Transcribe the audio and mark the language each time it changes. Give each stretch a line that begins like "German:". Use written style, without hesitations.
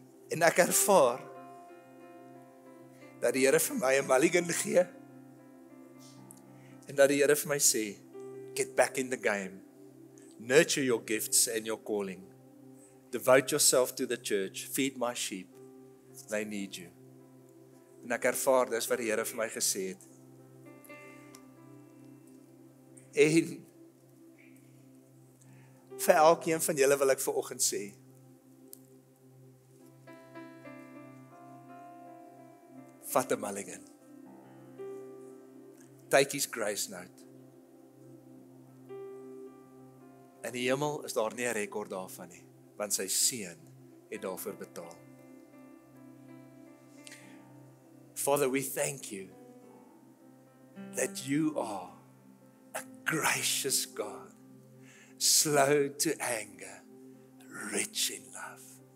Afrikaans: En ek ervaar dat die Here vir my 'n mulligan gee en dat die Here vir my sê,
English: get back in the game. Nurture your gifts and your calling. Devote yourself to the church. Feed my sheep. They need you.
Afrikaans: En ek ervaar, dis wat die Here vir my gesê het. En vir elkeen van julle wil ek vanoggend sê, vat 'n mulligan.
English: Take his grace note.
Afrikaans: In die hemel is daar nie 'n rekord daarvan nie, want sy seun het daarvoor betaal.
English: Father, we thank you that you are a gracious God, slow to anger, rich in love.